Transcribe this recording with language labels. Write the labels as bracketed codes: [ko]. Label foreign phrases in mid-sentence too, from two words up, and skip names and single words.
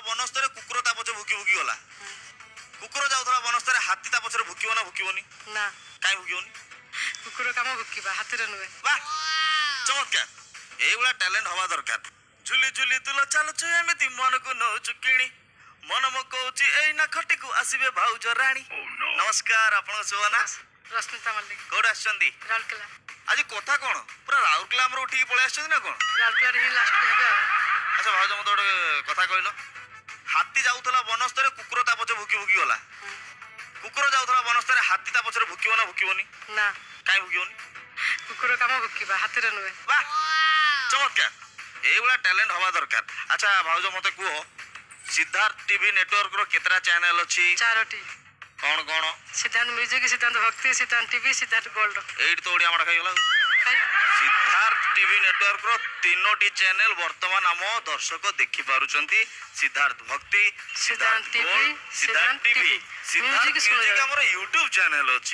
[or] ବନସ୍ତରେ କୁକୁର ତା ପଛରେ ଭୁକି ଭୁକି ଗଲା। କୁକୁର ଯାଉଥିଲା ବନସ୍ତରେ ହାତୀ ତା ପଛରେ ଭୁକିବ ନା ଭୁକିବନି? ନା। କାଇଁ ଭୁକିବନି? କୁକୁର କାମ ଭୁକିବା, ହାତୀର ନୁହେଁ। ବାଃ, ଚମତ୍କାର। ଏଇଗୁଡ଼ା ଟ୍ୟାଲେଣ୍ଟ ହେବା ଦରକାର। ଝୁଲି ଝୁଲି ତୁଲୋ ଚାଲୁଛୁ ଏମିତି ମନକୁ ନଉଛୁ କିଣି ମନ ମୋ କହୁଛି ଏଇ ନା ଖଟିକୁ ଆସିବେ ଭାଉଜ ରାଣୀ। ନମସ୍କାର, ଆପଣଙ୍କ ଶୁଭ ନା? ରଶ୍ମିତା ମଲ୍ଲିକ। କୋଉଠି ଆସିଛନ୍ତି? ରାଉରକେଲା। ଆଜି କଥା କଣ ପୁରା ରାଉରକେଲା ଆମର ଉଠିକି ପଳେଇ ଆସିଛନ୍ତି ନା କଣ? ରାଉରକେଲାରେ ହିଁ ଲାଷ୍ଟ ହେବେ ଆଉ। ଆଚ୍ଛା ଭାଉଜ ମତେ ଗୋଟେ କଥା କହିଲ, ହାତୀ ଯାଉଥିଲା ବନସ୍ତରେ କୁକୁର ତା ପଛରେ ଭୁକି ଭୁକି ଗଲା। କୁକୁର ଯାଉଥିଲା ବନସ୍ତରେ ହାତୀ ତା ପଛରେ ଭୁକିବ ନା ଭୁକିବନି? ନା। କାଇଁ ଭୁକିବନି? କୁକୁର କାମ ଭୁକିବା, ହାତୀର ନୁହେଁ। ବାଃ, ଚମତ୍କାର। ଏଇଗୁଡ଼ା ଟ୍ୟାଲେଣ୍ଟ ହେବା ଦରକାର। ଆଚ୍ଛା ଭାଉଜ ମତେ କୁହ, ସିଦ୍ଧାର୍ଥ ଟିଭି ନେଟୱାର୍କର କେତଟା ଚ୍ୟାନେଲ ଅଛି? 4ଟି। କଣ କଣ? ସିଦ୍ଧାନ୍ତ ମ୍ୟୁଜିକ୍, ସିଦ୍ଧାନ୍ତ ଭକ୍ତି, ସିଦ୍ଧାନ୍ତ ଟିଭି, ସିଦ୍ଧାନ୍ତ ଗୋଲ୍ଡ। ଏଇଠି ତ ଓଡିଆ ମାଡ ଖାଇଗଲା। ସିଦ୍ଧାର୍ଥ ଟିଭି ନେଟୱାର୍କର 3ଟି ଚ୍ୟାନେଲ ବର୍ତ୍ତମାନ ଆମ ଦର୍ଶକ ଦେଖି ପାରୁଛନ୍ତି। ସିଦ୍ଧାର୍ଥ ଭକ୍ତି, ସିଦ୍ଧାର୍ଥ ଟିଭି, ସିଦ୍ଧାର୍ଥ ଟିଭି, ସିଦ୍ଧାର୍ଥ ମ୍ୟୁଜିକ୍ ଆମର ୟୁଟ୍ୟୁବ ଚ୍ୟାନେଲ ଅଛି।